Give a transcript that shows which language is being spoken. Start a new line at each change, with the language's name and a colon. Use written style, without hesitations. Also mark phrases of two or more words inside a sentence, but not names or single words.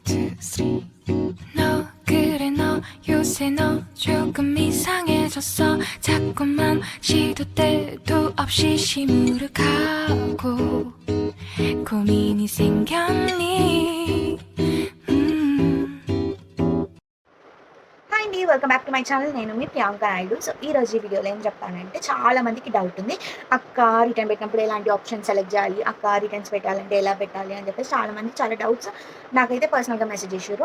English: two, three.
Korean: 너 그래 너 요새 너 조금 이상해졌어. 자꾸만 시도 때도 없이 시무룩하고 고민이 생겼니?
English: హాయ్ అండి, welcome back to my channel.
Telugu: నేను మీ ప్రియాంక నాయుడు. సో ఈ రోజు ఈ వీడియోలో ఏం చెప్తానంటే, చాలా మందికి డౌట్ ఉంది, అక్క రిటర్న్ పెట్టినప్పుడు ఎలాంటి
English: option select
Telugu: చేయాలి, అక్క రిటర్న్స్ పెట్టాలంటే ఎలా పెట్టాలి అని చెప్పేసి చాలా మంది చాలా డౌట్స్ నాకైతే పర్సనల్గా మెసేజ్ చేశారు.